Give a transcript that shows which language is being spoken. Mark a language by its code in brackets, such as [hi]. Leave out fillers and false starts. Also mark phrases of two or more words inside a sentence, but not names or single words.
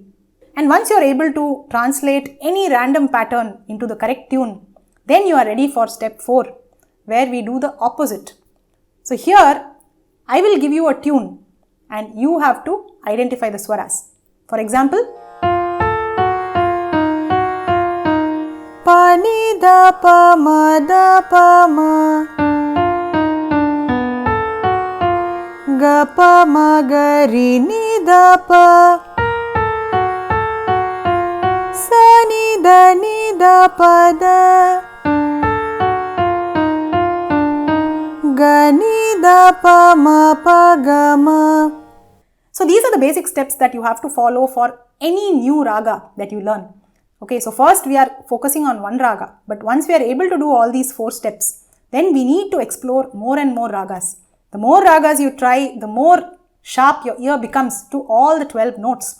[en] And once you are able to translate any random pattern into the correct tune, then you are ready for step 4, where we do the opposite. So here, I will give you a tune and you have to identify the swaras. For example, Pa ni da pa ma ga pa ma ga ri ni da pa sa ni da ni da pa da ga ni da pa ma pa ga ma. So these are the basic steps that you have to follow for any new raga that you learn. Okay, so first we are focusing on one raga, but once we are able to do all these 4 steps, then we need to explore more and more ragas. The more ragas you try, the more sharp your ear becomes to all the 12 notes.